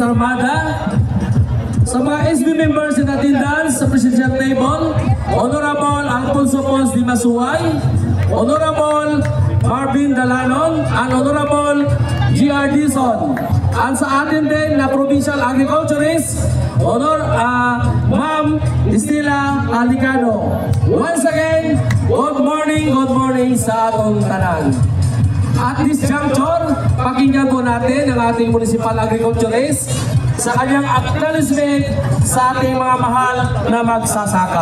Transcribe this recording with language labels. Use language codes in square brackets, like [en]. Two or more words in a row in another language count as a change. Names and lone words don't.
[en] Armada, sa mga SB members in attendance sa Presidential Table, Honorable Alfonso Pons Di Masuay, Honorable Marvin Dalanon, and Honorable G.R. Dizon. [tl] At sa atin din na Provincial Agriculturist, Ma'am Estela Alicano. [en] Once again, good morning [ceb] sa atong tanan. [en] At this juncture, [tl] pakinggan po natin ang ating Municipal Agriculturist sa kanyang acknowledgement sa ating mga mahal na magsasaka.